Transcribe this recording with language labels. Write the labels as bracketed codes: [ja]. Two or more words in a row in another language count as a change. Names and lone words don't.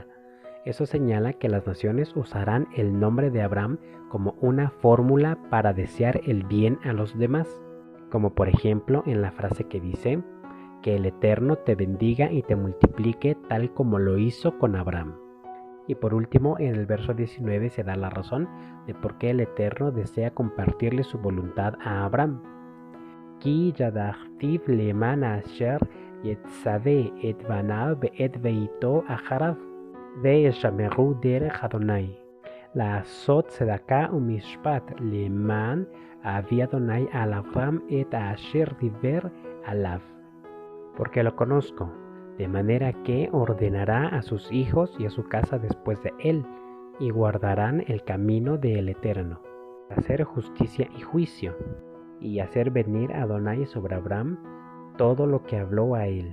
[es] Eso señala que las naciones usarán el nombre de Abraham como una fórmula para desear el bien a los demás, como por ejemplo en la frase que dice que el Eterno te bendiga y te multiplique tal como lo hizo con Abraham. Y por último, en el verso 19 se da la razón de por qué el Eterno desea compartirle su voluntad a Abraham. [he] כי ידעתיו למען אשר יצוה את בניו את ביתו אחריו ושמרו דרך אדוני לעשות צדקה ומשפט למען אבי אדוני על אברהם את אשר דיבר עליו. [es] Porque lo conozco, de manera que ordenará a sus hijos y a su casa después de él, y guardarán el camino del Eterno, hacer justicia y juicio, y hacer venir a Adonai sobre Abraham todo lo que habló a él.